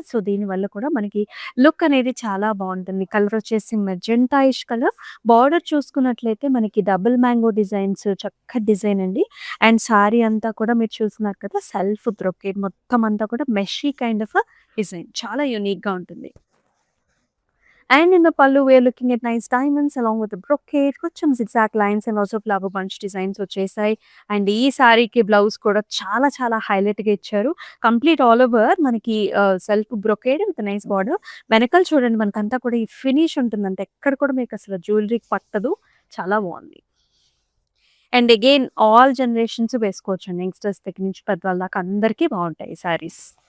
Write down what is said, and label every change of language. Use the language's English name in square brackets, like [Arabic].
[Telugu] So, దీనివల్ల కూడా మనకి లుక్ అనేది చాలా బావుంటుంది. కలర్ వచ్చేసి మెజెంటాయిష్ కలర్. బార్డర్ చూసుకున్నట్లయితే మనకి డబుల్ మ్యాంగో డిజైన్స్ చక్కటి డిజైన్ అండి. అండ్ సారీ అంతా కూడా మీరు చూస్తున్నారు కదా! సెల్ఫ్ బ్రొకేడ్ మొత్తం అంతా కూడా మెషీ కైండ్ ఆఫ్ డిజైన్. చాలా యూనిక్‌గా ఉంటుంది. [English] And in the pallu, we are looking at nice diamonds along with the brocade, కొంచెం zigzag lines and also flower bunch designs వచ్చేసాయి. [Telugu] అండ్ ఈ సారీకి బ్లౌజ్ కూడా చాలా చాలా హైలైట్‌గా ఇచ్చారు. [English] Complete all over మనకి self brocade with nice border. [Telugu] వెనకాల చూడండి మనకంతా కూడా ఈ ఫినిష్ ఉంటుందంట. ఎక్కడ కూడా మీకు అసలు జ్యువెలరీకి పట్టదు. చాలా బావుంది. [English] and again all generations [Telugu] వేసుకోవచ్చండి. యంగ్‌స్టర్స్ దగ్గర నుంచి పెద్దవాళ్ళ దాకా అందరికీ బావుంటాయి ఈ సారీస్.